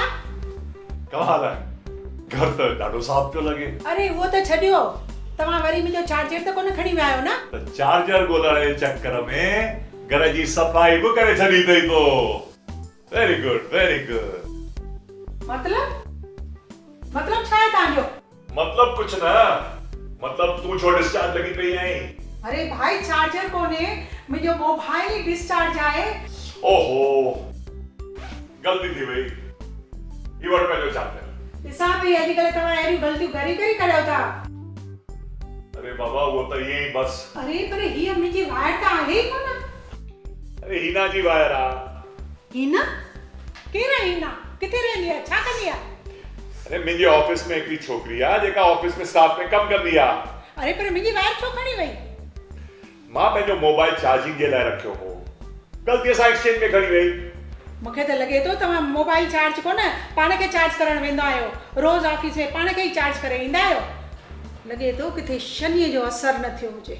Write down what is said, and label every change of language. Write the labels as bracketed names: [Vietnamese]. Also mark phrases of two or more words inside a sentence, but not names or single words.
[Sindhi] कमाल आहे घर त ॾाढो साफ़ पियो लॻे अरे उहो त छॾियो तव्हां वरी मुंहिंजो चार्जर त कोन खणी विया आहियो न? त चार्जर ॻोल्हण जे चक्कर में घर जी सफ़ाई बि करे छॾी अथई तो [English] very good [Sindhi] मतलब छा आहे तव्हांजो? मतलब कुछ न मतलब तू छो डिस्चार्ज लगी पई आई अरे भाई चार्जर कोने मुंहिंजो मोबाइल ही डिस्चार्ज आहे ओहो गलती थी वई ई वठ पंहिंजो चार्जर ॾिसां पई अॼुकल्ह तव्हां अहिड़ियूं ग़लतियूं करे करियो था [Hindi] अरे बाबा वो तो यही बस [Sindhi] अरे पर हीअ मुंहिंजी वायर त आहे ई कोन अरे हीना जी वायर आ हीना केरु आहे हीना किथे रहंदी आहे छा कंदी आहे अरे मुंहिंजे ऑफिस में हिकिड़ी छोकिरी आहे जेका ऑफिस में स्टाफ में कमु कंदी आहे अरे पर मुंहिंजी वायर छो खणी वई मां पंहिंजो मोबाइल चार्जिंग जे लाइ रखियो हो ग़लतीअ सां एक्सचेंज में खणी वई मूंखे त लॻे थो तव्हां मोबाइल चार्ज कोन पाण खे चार्ज करण वेंदा आहियो रोज़ ऑफिस में पाण खे ई चार्ज करे ईंदा आहियो लॻे थो किथे शनीअ जो असर न थियो हुजे